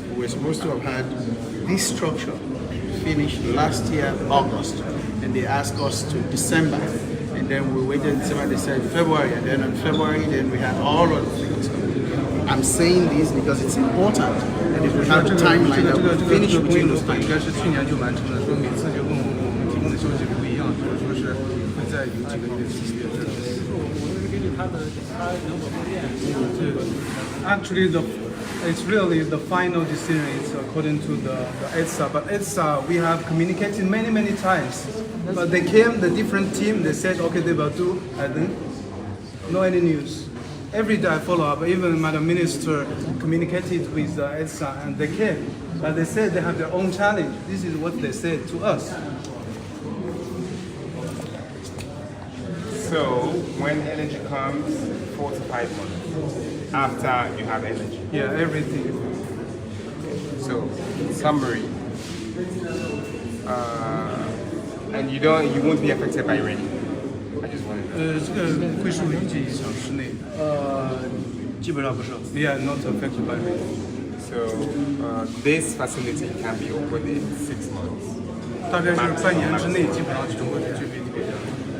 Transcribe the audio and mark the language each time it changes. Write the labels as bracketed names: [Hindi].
[English] We were supposed to have had this structure finished last year, August, and they asked us to December, and then we waited December, they said February, and then in February, then we had all of the things. I'm saying this because it's important, and if we have a timeline that we finish between those times. [Chinese] 应该是去年就完成了，说每次就跟我们提供的消息不一样，就是说是会在有几个月期间。 [English] Actually, it's really the final decision is according to the EDSA. But EDSA, we have communicated many times. But they came, the different team, they said, okay, they will do, and then no any news. Every day I follow up, even Madam Minister communicated with EDSA and they came. But they said they have their own challenge. This is what they said to us. So when energy comes, 4 to 5 months after you have energy. Yeah, everything. So, summary. And you won't be affected by rain. I just wanted to. [Chinese] 这个会受雨季影响室内的。基本上不受。 [English] Yeah, not affected by rain. So this facility can be opened in 6 months. [Chinese] 大概是半年之内，基本上就会具备条件。